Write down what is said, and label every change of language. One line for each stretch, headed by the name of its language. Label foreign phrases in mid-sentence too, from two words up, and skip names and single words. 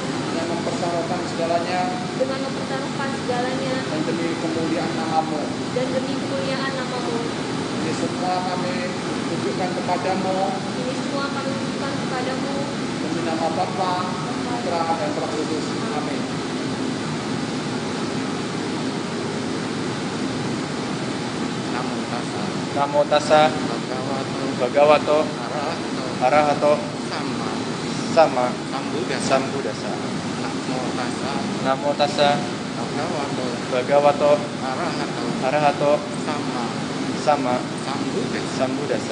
Indonesian: dengan mempertaruhkan segalanya dengan mempertaruhkan segalanya dan demi kemuliaan nama-Mu. dan demi kemuliaan nama-Mu. Ini semua kami tunjukkan kepadamu Ini semua kami tunjukkan kepadamu demi nama Bapa, Putra, dan Roh Kudus. Amin.
Pali: Namo tassa bhagavato arahato sama sambuddhassa. Namo tassa bhagavato arahato sama sambuddhassa.